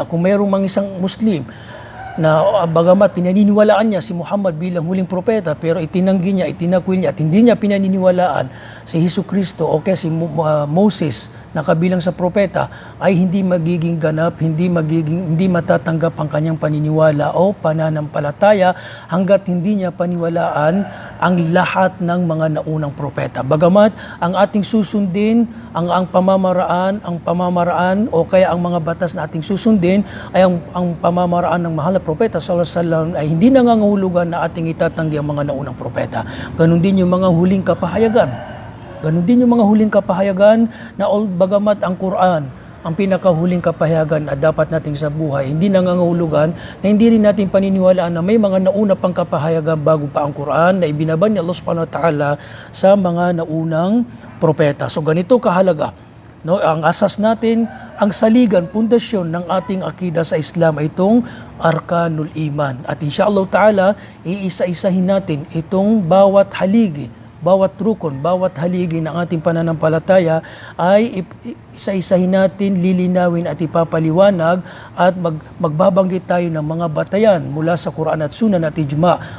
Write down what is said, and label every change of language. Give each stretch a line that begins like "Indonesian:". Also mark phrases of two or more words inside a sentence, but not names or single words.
Filipino: Kung mayroong mga isang Muslim na bagamat pinaniniwalaan niya si Muhammad bilang huling propeta pero itinanggi niya, itinakwil niya at hindi niya pinaniniwalaan si Jesucristo o kaya si Moses na kabilang sa propeta ay hindi magiging ganap, hindi matatanggap ang kanyang paniniwala o pananampalataya hanggat hindi niya paniwalaan ang lahat ng mga naunang propeta. Bagamat ang ating susundin, ang pamamaraan o kaya ang mga batas na ating susundin ay ang pamamaraan ng mahal na propeta
Arabic: صلى الله عليه وسلم
Filipino: ay hindi nangangahulugan na ating itatanggi ang mga naunang propeta. Ganon din yung mga huling kapahayagan. Ganon din yung mga huling kapahayagan na bagamat ang Quran ang pinakahuling kapahayagan na dapat nating sa buhay, hindi nangangahulugan na hindi rin natin paniniwalaan na may mga nauna pang kapahayagan bago pa ang Quran na ibinaban ni Allah
Arabic: سبحانه وتعالى
Filipino: sa mga naunang propeta. So ganito kahalaga. No, ang asas natin, ang saligan, pundasyon ng ating akida sa Islam ay itong
Arabic: أركان الإيمان.
Filipino: At
Arabic: إن شاء الله تعالى,
Filipino: iisa-isahin natin itong bawat haligi, bawat rukun, bawat haligi ng ating pananampalataya ay isa-isahin natin, lilinawin at ipapaliwanag at magbabanggit tayo ng mga batayan mula sa Quran at Sunan at Ijma.